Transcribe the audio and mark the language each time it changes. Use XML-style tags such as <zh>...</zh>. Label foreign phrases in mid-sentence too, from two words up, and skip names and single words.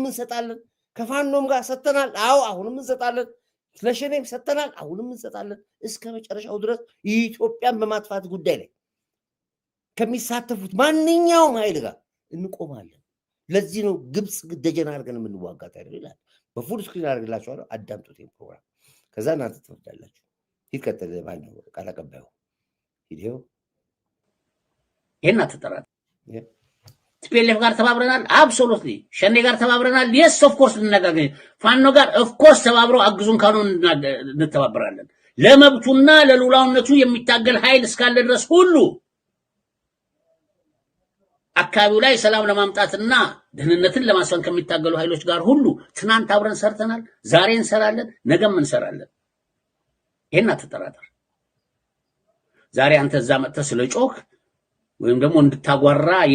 <am>እንሰጣለን ከፋኖም ጋር ሰተናል አዎ አሁንም እንሰጣለን ለሸኔም ሰተናል አሁንም እንሰጣለን እስከ መጨረሻው ድረስ ኢትዮጵያን በማጥፋት ጉዳይ ላይ ከሚሳተፉት ማንኛውም ኃይል ጋር እንቆማለን ለዚህ ነው ግብጽ ደጀና አድርገን የምንዋጋት አይደል ይላል በፉል ስክሪን አድርግላችኋለሁ አዳምጡት ይሄን ፕሮግራም ከዛ እናንተ ትወዳላችሁ ይከተል ማነው ቃል አቀባዩ ቪዲዮ ይሄን አትጠራ ቲፒኤልኤፍ ጋር ተባብረናል አብሶሉትሊ ሸኔ ጋር ተባብረናል</am> <en>yes of course</en> <am>እንነጋገር ፋኖ ጋር</am> <en>of course</en> <am>ተባብረው አግዙን ካኖን እንተባበራለን ለመብቱና ለሉላውነቱ የሚታገል ኃይል እስካለ ድረስ ሁሉ አካባቢው ላይ ሰላም ለማምጣትና ደህንነትን ለማስፈን ከሚታገሉ ኃይሎች ጋር ሁሉ ትናንት አብረን ሰርተናል፣ ዛሬ እንሰራለን፣ ነገም እንሰራለን። ይሄን አትጠራጠር። ዛሬ አንተ እዛ መጥተህ ስለጮህ ወይም ደግሞ እንድታጓራ</am>